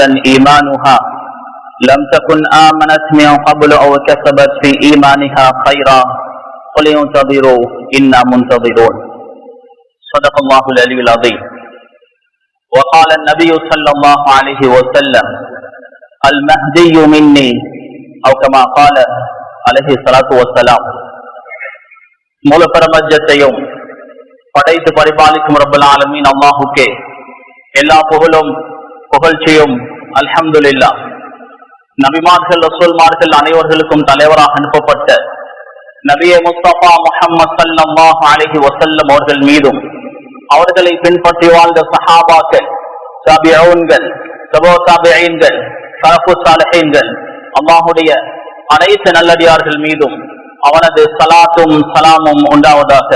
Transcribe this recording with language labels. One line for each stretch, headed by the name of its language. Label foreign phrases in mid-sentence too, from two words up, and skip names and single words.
Arabic: إيمانها لم تكن آمنت من قبل أو كسبت في إيمانها خيرا قل انتظروا إنا منتظرون صدق الله العلي العظيم. وقال النبي صلى الله عليه وسلم المهدي مني أو كما قال عليه الصلاة والسلام.
Tamil: மூல பிரபஞ்சத்தையும் படைத்து பரிபாலிக்கும்
Arabic: رب العالمين
Tamil: அல்லாஹுக்கே எல்லா புகழும் புகழ்ச்சியும் அல்ஹம்துலில்லாஹ். நபிமார்கள் ரசூல்மார்கள் அனைவர்களுக்கும் தலைவராக அனுப்பப்பட்ட நபியே முஸ்தபா முஹம்மது
Arabic: صلى الله عليه وسلم
Tamil: அவர்கள் மீதும் அவர்களை பின்பற்றி வாழ்ந்த சஹாபாக்கள், தாபிஊன்கள், தபூ தாபிஈன்கள், ஸலஃபுஸ் ஸாலிஹீன்கள், அல்லாஹ்வுடைய அனைத்து நல்லடியார்கள் மீதும் அவனது ஸலாத்தும் ஸலாமும் உண்டாவதாக.